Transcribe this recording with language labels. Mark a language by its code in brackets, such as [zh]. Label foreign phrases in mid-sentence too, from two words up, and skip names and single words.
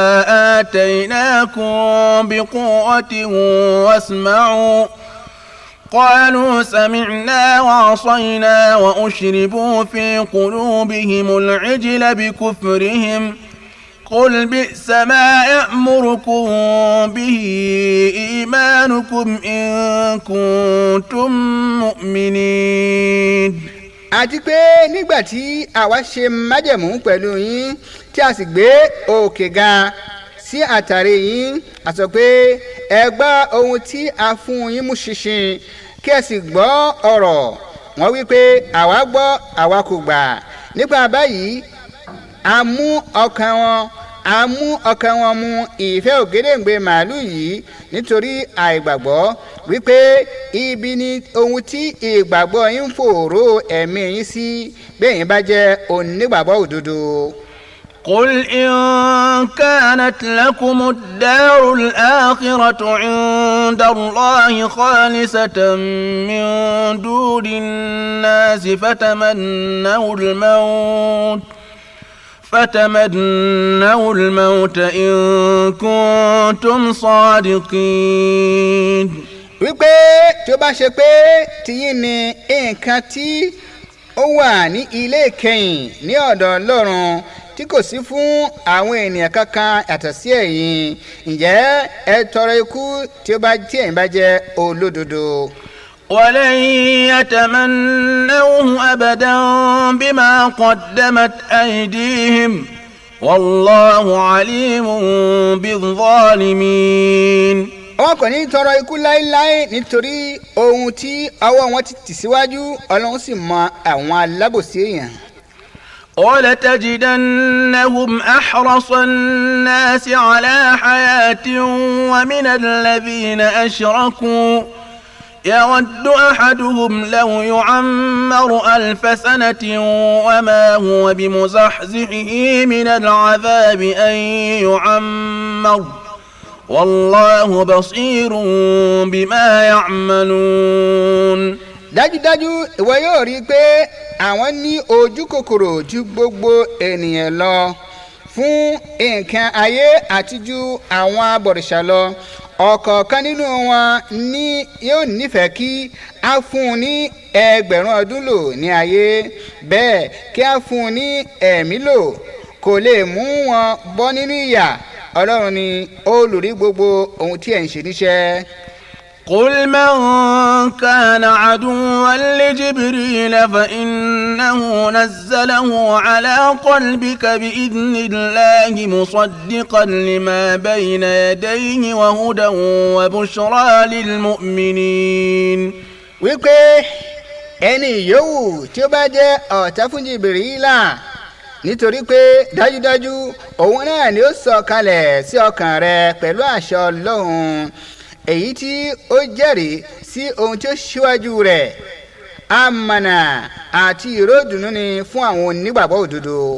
[ar] آتيناكم بقوة واسمعوا قالوا سمعنا وعصينا وأشربوا في قلوبهم العجل بكفرهم قل بئس ما يأمركم به إيمانكم إن كنتم مؤمنين. [yo] àti pé nígbà tí àwa ṣe májẹ̀mú pẹ̀lú yín tí a sì gbé òkè ga sí àtàrí yín a sọ pé ẹ gbọ́ ohun tí a fún yín mú ṣinṣin kí ẹ sì gbọ́ ọ̀rọ̀ wọ́n wí pé àwa gbọ́ àwa kò gbà nípa báyìí a mú ọkàn wọn mu ìfẹ́ ògèdèǹgbè màálù yìí nítorí àìgbàgbọ́ wípé ibi ni ohun tí ìgbàgbọ́ yín fòòró ẹ̀mí yín sí bẹ́ẹ̀ bá jẹ́ onígbàgbọ́ òdodo. [ar] قل إن كانت لكم الدار الآخرة عند الله خالصة من دون الناس فتمنوا الموت إن كنتم صادقين. [yo] wípé tí ó bá ṣe pé tiyín ni nǹkan tí ó wà ní ilé ìkẹyìn ní ọ̀dọ̀ Ọlọ́run tí kò sí fún àwọn ènìyàn kankan yàtọ̀ sí ẹ̀yin ǹjẹ́ ẹ tọrọ ikú tí ẹ̀yin bá jẹ́ olódodo. [ar] ولن يتمنوه أبدا بما قدمت أيديهم والله عليم بالظالمين. [yo] wọn kò ní tọrọ ikú láéláé nítorí ohun tí ọwọ́ wọn ti tì síwájú Ọlọ́run sì mọ àwọn alábòsí èèyàn. [ar] ولتجدنهم أحرص الناس على حياة ومن الذين أشركوا يود أحدهم لو يعمر 1000 سنة وما هو بمزحزحه من العذاب أن يعمر والله بصير بما يعملون. [yo] dájúdájú ìwọ yóò rí i pé àwọn ní ojú kòkòrò ju gbogbo ènìyàn lọ fún nǹkan ayé àti ju àwọn abọ̀rìṣà lọ ọ̀kọ̀ọ̀kan nínú wọn ní yóò nífẹ̀ẹ́ kí a fún un ní 1000 ọdún lò ní ayé bẹ́ẹ̀ kí a fún un ní ẹ̀mí lò kò lè mú wọn bọ́ nínú ìyà ọlọ́run ni olùrí gbogbo ohun tí ẹ̀ ń ṣe níṣẹ́. [ar] قل من كان عدوا لجبريل فإنه نزله على قلبك بإذن الله مصدقا لما بين يديه وهدى وبشرى للمؤمنين. [yo] wípé ẹni yòówù tí ó bá jẹ́ ọ̀tá fún Jibrila nítorí pé dájúdájú òun náà ni ó sọ̀kalẹ̀ sí ọkàn rẹ pẹ̀lú àṣẹ Ọlọ́run èyí tí ó jẹ́rìí sí ohun tí ó ṣíwájú rẹ̀ amànà àti ìròdùnú ni fún àwọn onígbàgbọ́ òdodo.